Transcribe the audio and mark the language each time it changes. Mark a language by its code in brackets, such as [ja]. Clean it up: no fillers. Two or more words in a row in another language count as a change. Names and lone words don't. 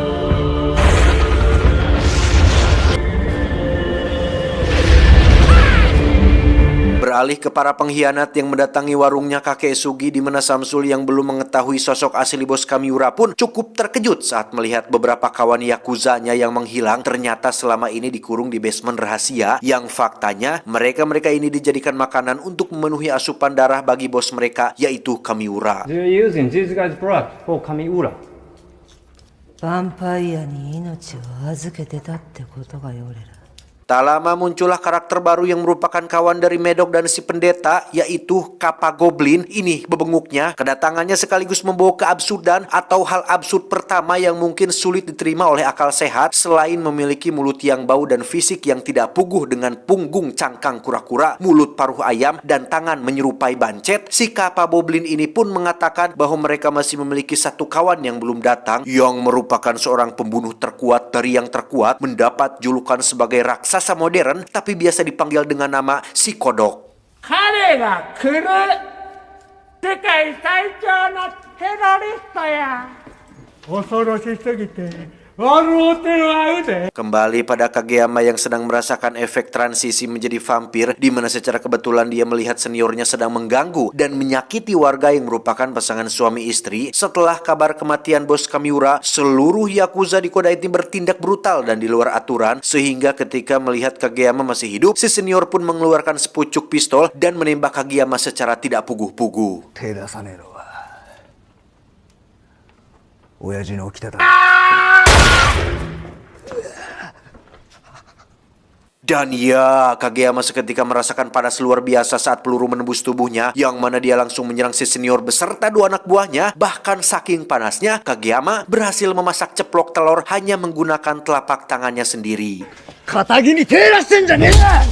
[id] Beralih ke para pengkhianat yang mendatangi warungnya kakek Sugi, di mana Samsul yang belum mengetahui sosok asli bos Kamiura pun cukup terkejut saat melihat beberapa kawan Yakuzanya yang menghilang ternyata selama ini dikurung di basement rahasia yang faktanya mereka ini dijadikan makanan untuk memenuhi asupan darah bagi bos mereka yaitu Kamiura. [en] They're using this guy's blood for Kamiura. [ja] ヴァンパイアに命を預けてたってことがよ俺ら。 [id] Tak lama muncullah karakter baru yang merupakan kawan dari Medog dan si pendeta, yaitu Kappa Goblin. Ini bebenguknya, kedatangannya sekaligus membawa keabsurdan atau hal absurd pertama yang mungkin sulit diterima oleh akal sehat. Selain memiliki mulut yang bau dan fisik yang tidak puguh dengan punggung cangkang kura-kura, mulut paruh ayam, dan tangan menyerupai bancet, si Kappa Goblin ini pun mengatakan bahwa mereka masih memiliki satu kawan yang belum datang, yang merupakan seorang pembunuh terkuat dari yang terkuat, mendapat julukan sebagai raksasa modern, tapi biasa dipanggil dengan nama si Kodok. [ja] 彼が来る世界最強のテロリストや恐ろしすぎて笑うてまうで [id] Kembali pada Kageyama yang sedang merasakan efek transisi menjadi vampir, di mana secara kebetulan dia melihat seniornya sedang mengganggu dan menyakiti warga yang merupakan pasangan suami istri. Setelah kabar kematian bos Kamiura, seluruh Yakuza di kota ini bertindak brutal dan di luar aturan, sehingga ketika melihat Kageyama masih hidup, si senior pun mengeluarkan sepucuk pistol dan menembak Kageyama secara tidak puguh-puguh. [ja] 手出さねえのは親父の起きてた。 [id] Dan ya, Kageyama seketika merasakan panas luar biasa saat peluru menembus tubuhnya, yang mana dia langsung menyerang si senior beserta dua anak buahnya. Bahkan saking panasnya, Kageyama berhasil memasak ceplok telur hanya menggunakan telapak tangannya sendiri. [ja] 肩に手出してんじゃねえ